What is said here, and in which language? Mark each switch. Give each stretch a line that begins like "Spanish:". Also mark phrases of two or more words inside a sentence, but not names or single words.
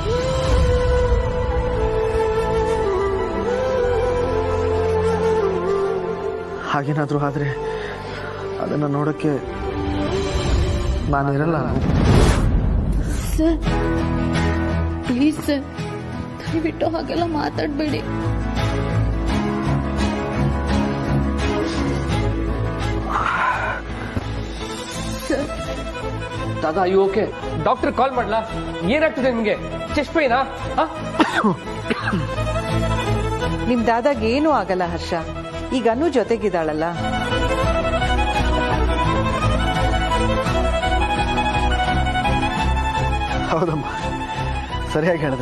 Kannada: ಹಾಗೇನಾದ್ರೂ ಆದ್ರೆ ಅದನ್ನ ನೋಡಕ್ಕೆ ನಾನಿರಲ್ಲ. ಸರ್, ಪ್ಲೀಸ್ ಸರ್, ದಯವಿಟ್ಟು ಹಾಗೆಲ್ಲ ಮಾತಾಡಬೇಡಿ. ಸರ್, दादा
English: you okay? doctor call
Kannada: ಮಾಡ್ಲಾ? ಏನಾಗ್ತಿದೆ ನಿಮಗೆ?
English: chest painಆ?
Kannada: ನಿಮ್ ದಾದಾಗ ಏನೂ ಆಗಲ್ಲ ಹರ್ಷ. ಈಗ ಅನು ಜೊತೆಗಿದ್ದಾಳಲ್ಲ. ಹೌದಮ್ಮ, ಸರಿಯಾಗಿ ಹೇಳಿದ್ರಿ.